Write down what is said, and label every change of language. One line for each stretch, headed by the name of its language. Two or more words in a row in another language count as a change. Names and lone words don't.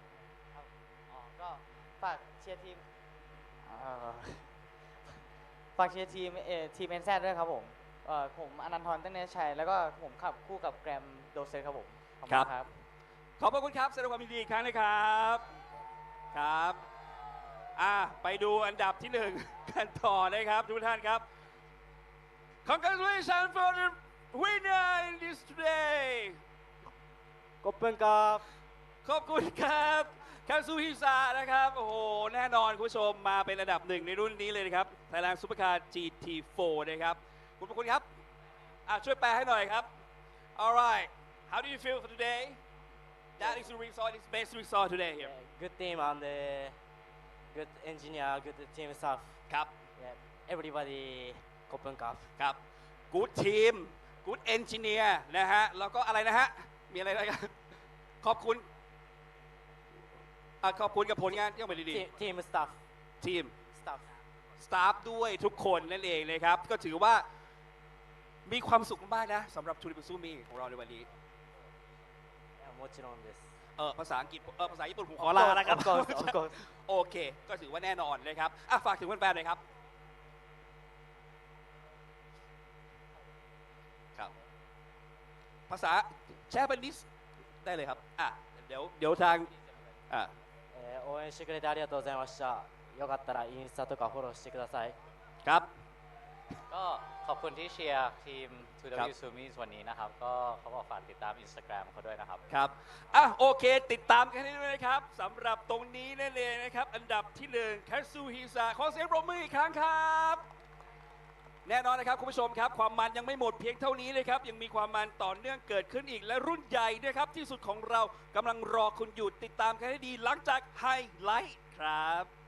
Thai: ก็ฝากเชียร์ทีมทีม NZ ด้วยครับผมอนันทรตั้งเนชัยแล้วก็ผมขับคู่กับแกรมโดเซนครับผม ครับขอบคุณครับแสดงความยินดีอีกครั้งนะครับครับไปดูอันดับที่1กันต่อนะครับทุกท่านครับ
English: Congratulations for the winner in this today
Thai: ขอบคุณครับ ขอบคุณครับคาซูฮิซานะครับโอ้โหแน่นอนคุณผู้ชมมาเป็นอันดับ1ในรุ่นนี้เลยนะครับ Thailand Supercar GT4 นะครับขอบคุณครับช่วยแปลให้หน่อยครับ
English: Alright how do you feel for today That is the result, it's best result today here. Good team and good engineer, good team staff.
Thai: ครับ Everybody ขอบคุณครับ ครับ
English: Good team, good engineer
Thai: นะฮะแล้วก็อะไรนะฮะมีอะไรกันขอบคุณกับผลงานที่ออกมาดี
English: ๆ Team staff
Thai: ทีม staff ด้วยทุกคนนั่นเองนะครับก็ถือว่ามีความสุขมากนะสำหรับทูริบุซูมิของเราในวันนี้
Japanese: もちろんです
Thai: ภาษาอังกฤษภาษาญี่ปุ่นผมขอลานะครับโอเคก็ถือว่าแน่นอนนะครับฝากถึงแฟนๆหน่อยครับภาษาแชร์เป็นนิสได้เลยครับเดี๋ยวทาง
Japanese: 応援してくれてありがとうございましたよかったらインスタとかフォローしてください
Thai: ครับ ก็ขอบคุณที่เชียร์ทีม 2W Sumis วันนี้นะครับก็เขาบอกฝากติดตาม Instagram เขาด้วยนะครับ ครับโอเคติดตามกันให้ด้วยนะครับสำหรับตรงนี้นั่นเองนะครับอันดับที่1 Katsu Hisa ขอเสียงปรบมืออีกครั้งครับแน่นอนนะครับคุณผู้ชมครับความมันยังไม่หมดเพียงเท่านี้เลยครับยังมีความมันต่อเนื่องเกิดขึ้นอีกและรุ่นใหญ่ด้วยครับที่สุดของเรากำลังรอคุณอยู่ติดตามกันให้ดีหลังจากไฮไลท์ครับ